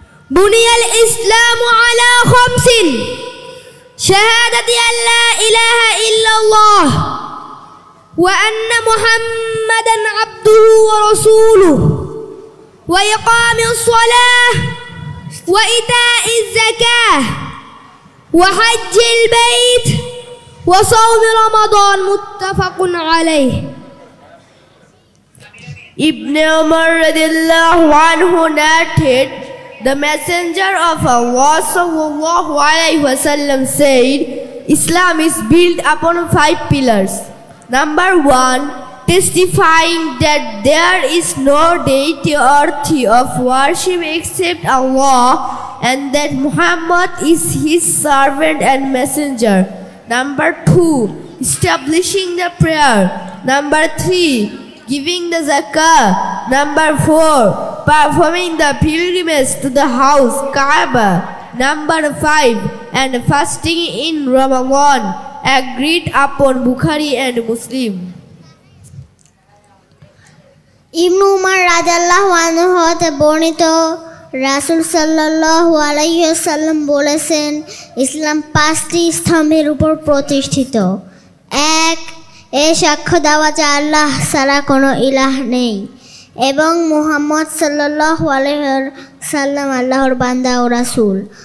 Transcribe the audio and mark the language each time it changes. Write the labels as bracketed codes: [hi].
[ar] بني الإسلام على 5: شهادة أن لا إله إلا الله وأن محمدا عبده ورسوله وإقام الصلاة وإيتاء الزكاة وحج البيت وصوم رمضان. متفق عليه. [en] Ibn Umar radiallahu anhu narrated, the Messenger of Allah sallallahu alayhi wasallam said, Islam is built upon 5 pillars. Number 1, testifying that there is no deity worthy of worship except Allah and that Muhammad is his servant and messenger. Number 2, establishing the prayer. Number 3, giving the zakah. Number 4, performing the pilgrimage to the house Kaaba. Number 5, and fasting in Ramadan, agreed upon Bukhari and Muslim. [bn] ইবনু উমর রাদিয়াল্লাহু আনহু হতে বর্ণিত, রাসূল সাল্লাল্লাহু আলাইহি ওয়াসাল্লাম বলেছেন, ইসলাম 5টি স্তম্ভের উপর প্রতিষ্ঠিত। 1, এ সাক্ষ্য দেওয়া যে আল্লাহ ছাড়া কোনো ইলাহ নেই এবং মুহাম্মদ সাল্লাল্লাহু আলাইহি ওয়াসাল্লাম আল্লাহর বান্দা ও রাসূল।